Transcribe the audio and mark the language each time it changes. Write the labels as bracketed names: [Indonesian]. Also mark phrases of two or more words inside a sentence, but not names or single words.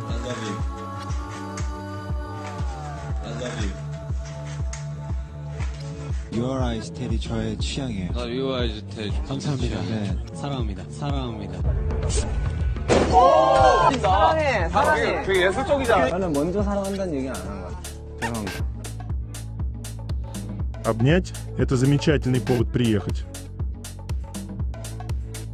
[Korean] Your Eyes Teddy 저의 취향이에요. Your Eyes Teddy 감사합니다. 네. 사랑합니다. 사랑합니다. 사랑해, 사랑해. 되게 예술적이잖아. 나는 먼저 사랑한다는 얘기 안 한 거야. 죄송합니다. [Russian] Обнять – это замечательный повод приехать.